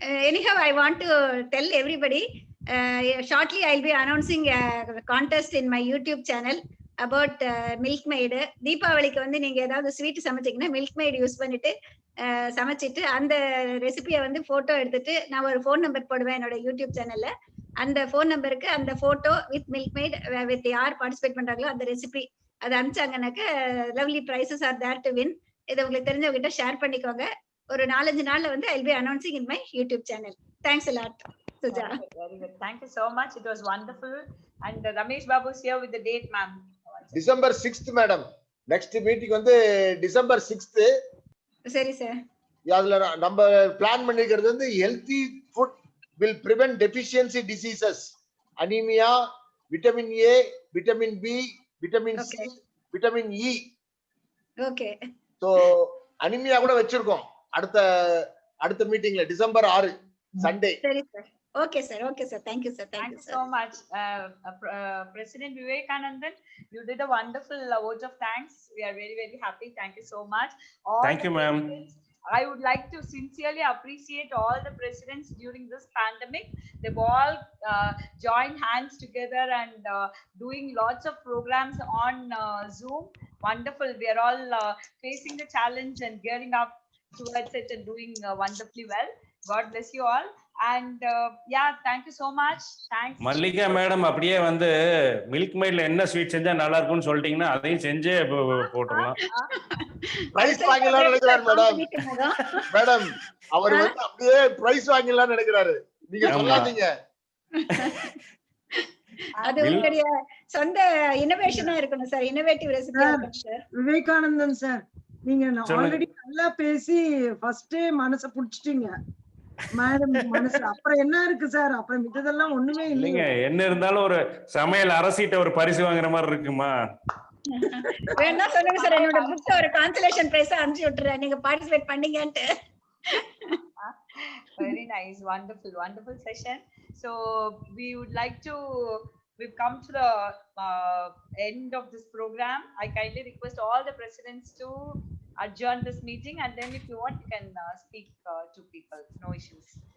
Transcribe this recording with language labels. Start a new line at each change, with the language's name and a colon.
English: Anyhow, I want to tell everybody shortly I'll be announcing a contest in my YouTube channel about Milkmaid.
Tamil: தீபாவளிக்கு வந்து நீங்க ஏதாவது sweet சமைச்சீங்கன்னா Milkmaid use பண்ணிட்டு சமைச்சிட்டு அந்த ரெசிபியை வந்து போட்டோ எடுத்துட்டு நான் ஒரு ஃபோன் நம்பர் போடுவேன் என்னோட யூடியூப் சேனல்ல. அந்த ஃபோன் நம்பருக்கு அந்த போட்டோ வித் Milkmaid வித் யார் பார்ட்டிசிபேட் பண்றாங்களோ அந்த ரெசிபி அதை அனுப்பிச்சாங்கன்னாக்க
English: Lovely prizes are there to win.
Tamil: இதை உங்களுக்கு தெரிஞ்சவங்க கிட்ட ஷேர் பண்ணிக்கோங்க. ஒரு 4-5 நாள்ல வந்து
English: I'll be announcing in my YouTube channel. Thanks a lot. Suja. Very good, very good. Thank you so much. It was wonderful. And Ramesh Babu is here with the date, ma'am. December 6th, madam. Next meeting வந்து December 6th.
Tamil: சரி sir. அதுல நம்ம plan பண்ணிக்கிறது வந்து
English: healthy food will prevent deficiency diseases, anemia, vitamin A, vitamin B, vitamin C, vitamin E. Okay.
Tamil: So anemia கூட வச்சிருக்கோம் அடுத்த மீட்டிங்ல டிசம்பர் 6 சண்டே. சரி sir.
English: Okay sir, okay sir. Thank you sir. Thank you so much. President Vivekanandan, you did a wonderful vote of thanks. We are very, very happy. Thank you so much. Thank you, ma'am. I would like to sincerely appreciate all the presidents during this pandemic. They've all joined hands together and doing lots of programs on Zoom. Wonderful. We are all facing the challenge and gearing up towards it and doing wonderfully well. God bless you all. And yeah, thank you so much. Thanks.
Tamil: Mallika madam அப்படியே வந்து milk மைட்ல என்ன sweet செஞ்சா நல்லா இருக்கும்னு சொல்லிட்டீங்கன்னா அதையும் செஞ்சே போட்டுடலாம். பிரைஸ் வாங்கலாம் நினைக்கிறார் மேடம். மேடம் அவர் வந்து அப்படியே பிரைஸ் வாங்கலாம் நினைக்கிறாரு. நீங்க சொல்லாதீங்க. அது உங்களுடைய சொந்த இன்னோவேஷனா இருக்கணும் சார். இன்னோவேட்டிவ் ரெசிபி இருக்கணும் சார். விவேகானந்தன் சார், நீங்க ஆல்ரெடி நல்லா பேசி ஃபர்ஸ்டே மனசை புடிச்சிட்டீங்க மேடம். மனசு அப்புறம் என்ன இருக்கு சார்? அப்புறம் மித்ததெல்லாம் ஒண்ணுமே இல்லைங்க. என்ன இருந்தாலும் ஒரு சமையல் அரசிட்ட ஒரு பரிசு வாங்குற மாதிரி இருக்குமா? வேணா சொல்லுங்க சார், என்னோட புக் ஒரு கான்சலேஷன் பிரைஸ் அனுப்பிச்சு விட்டுறேன், நீங்க participate பண்ணீங்கன்ட்டு.
English: Very nice, wonderful, wonderful session. So we would like to, we've come to the end of this program. I kindly request all the presidents to adjourn this meeting, and then if you want you can speak to people, no issues.